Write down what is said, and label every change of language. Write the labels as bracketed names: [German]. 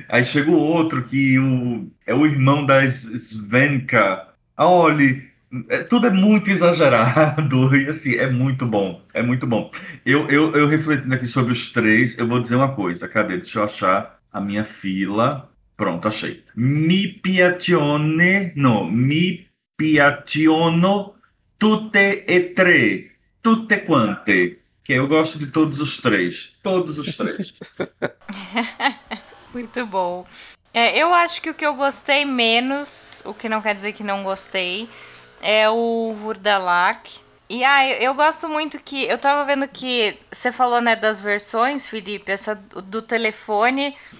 [Portuguese] Aí chega o outro, que é o irmão da Svenka. Ah, olha, tudo é muito exagerado, e assim, é muito bom, é muito bom. Eu refletindo aqui sobre os três, eu vou dizer uma coisa, cadê? Deixa eu achar a minha fila. Pronto, achei. [Italian] Mi piacciono tutte e tre, tutte quante. [Portuguese] Que eu gosto de todos os três, todos os três. Muito bom. Eu acho que o que eu gostei menos, o que não quer dizer que não gostei, é o Vurdalak. E eu gosto muito que. Eu tava vendo que você falou, né, das versões, Felipe, essa do telefone.